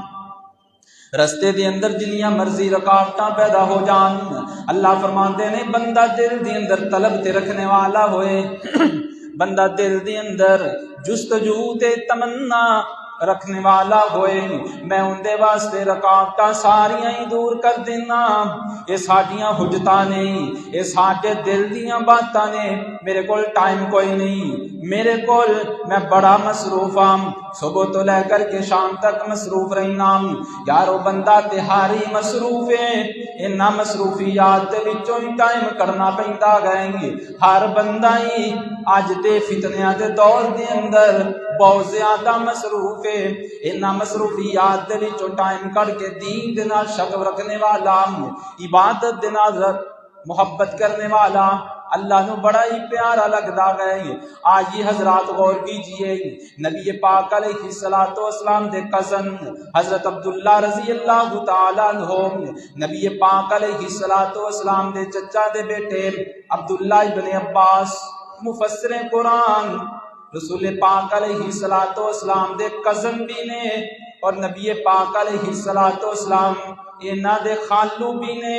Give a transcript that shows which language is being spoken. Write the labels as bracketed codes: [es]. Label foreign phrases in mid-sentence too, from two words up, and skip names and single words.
[pa] رستے دے اندر جنیاں مرضی رکاوٹاں پیدا ہو جان، اللہ فرماندے نے بندہ دل دے اندر طلب تے رکھنے والا ہوئے، بندہ دل دے اندر جستجو تے تمنا رکھنے والا ہوئے، میں ان دے واسطے رکاوٹاں ساریاں ہی دور کر دینا۔ یہ ساڈیاں حجتاں نہیں، یہ ساڈے دل دیاں باتاں نے، میرے کول ٹائم کوئی نہیں، میرے کول میں بڑا مصروف ہاں، صبح تو لے کر کے شام تک مصروف رہنا، یارو بندہ تہاری مصروف ہے، انہاں مصروفیات دے وچوں ہی ٹائم کرنا پیندا گئے۔ ہر بندہ ہی اج دے فتنیاں دے دور دے اندر بہت زیادہ مصروف ہے، انہاں مصروفیات دے وچوں ٹائم کر کے دین دے نال شغف رکھنے والا، عبادت دے نال محبت کرنے والا اللہ نو بڑا ہی پیارا لگدا گئے۔ آئیے حضرات غور کیجئے، نبی پاک علیہ الصلوۃ والسلام دے کزن حضرت عبداللہ رضی اللہ تعالیٰ عنہ، نبی پاک علیہ الصلوۃ والسلام دے چچا دے بیٹے عبداللہ ابن عباس مفسر قرآن، رسول پاک علیہ الصلوۃ والسلام دے کزن بھی نے اور نبی پاک علیہ الصلوۃ والسلام انہاں دے خالو بھی نے۔